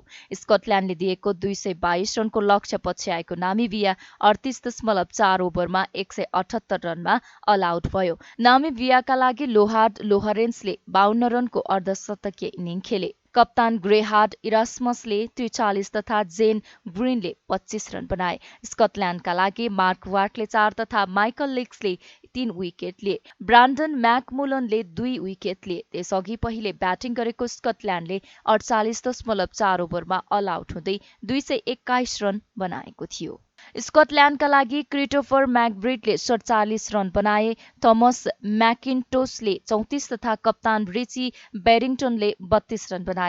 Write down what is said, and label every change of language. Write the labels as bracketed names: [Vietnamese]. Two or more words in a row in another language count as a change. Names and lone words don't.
[Nepali] स्कटल्याण्डले दिएको 222 रनको लक्ष्य पछ्याएको नामिबिया 38.4 ओभरमा 178 रनमा [English] all out [Nepali] भयो। नामिबियाका लागि लोहार्ड लोहरेन्सले 52 रनको अर्धशतकीय इनिङ खेले। कप्तान ग्रेहार्ड इरास्मसले 43 तथा जेन ग्रिनले 25 रन बनाए। स्कटल्याण्डका लागि मार्क वार्टले 4 तथा माइकल लिक्सले 3 विकेट लिए। ब्रान्डन म्याकमुलनले 2 विकेट लिए। त्यसअघि पहिले ब्याटिङ गरेको स्कटल्याण्डले 48.4 ओभरमा [English] all out [Nepali] हुँदै 221 रन बनाएको थियो। स्कटल्याण्डका लागि क्रिस्टोफर म्याकब्रिडले 47 रन बनाए। थमस म्याकिन्टोसले 34 तथा कप्तान रिची बेरिङटनले 32 रन बनाए।